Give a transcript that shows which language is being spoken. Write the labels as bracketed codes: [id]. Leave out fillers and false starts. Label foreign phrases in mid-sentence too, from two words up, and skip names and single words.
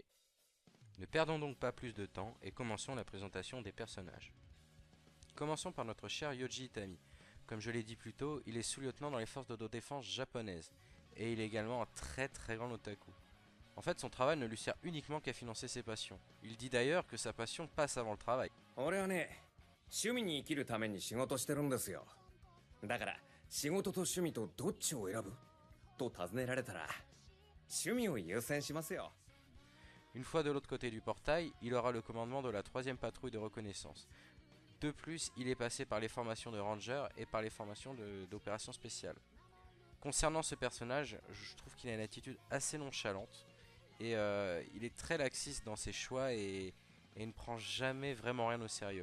[fr] Ne perdons donc pas plus de temps et commençons la présentation des personnages. Commençons par notre cher Yoji Itami. Comme je l'ai dit plus tôt, il est sous-lieutenant dans les forces d'autodéfense japonaises, et il est également un très très grand otaku. En fait, son travail ne lui sert uniquement qu'à financer ses passions. Il dit d'ailleurs que sa passion passe avant le travail. [ja] 俺はね、趣味に生きるために仕事してるんですよ。だから、仕事と趣味とどっちを選ぶと尋ねられたら、趣味を優先しますよ。 [fr] Une fois de l'autre côté du portail, il aura le commandement de la 3ème patrouille de reconnaissance. De plus, il est passé par les formations de ranger et par les formations d'opérations spéciales. Concernant ce personnage, je trouve qu'il a une attitude assez nonchalante et il est très laxiste dans ses choix et il ne prend jamais vraiment rien au sérieux.